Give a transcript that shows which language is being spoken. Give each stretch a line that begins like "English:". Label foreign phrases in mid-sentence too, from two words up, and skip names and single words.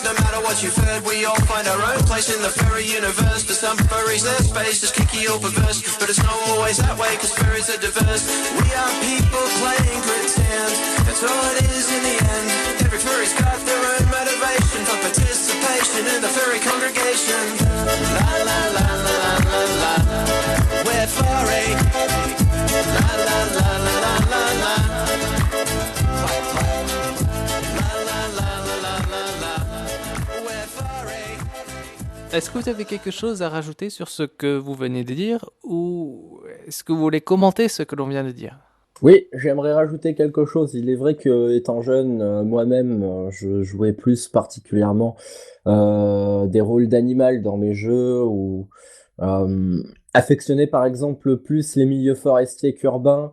English: No matter what you've heard, we all find our own place in the furry universe. For some furries, their space is kinky or perverse, but it's not always that way, cause furries are diverse. We are people playing pretend, that's all it is in the end. Every furry's got their own motivation for participation in the furry congregation. La la la la la la la, we're furry. La la la la la la la.
French: Est-ce que vous avez quelque chose à rajouter sur ce que vous venez de dire ou est-ce que vous voulez commenter ce que l'on vient de dire? Oui, j'aimerais rajouter quelque chose. Il est vrai que, étant jeune, moi-même, je jouais plus particulièrement des rôles d'animal dans mes jeux ou affectionnais par exemple plus les milieux forestiers qu'urbains.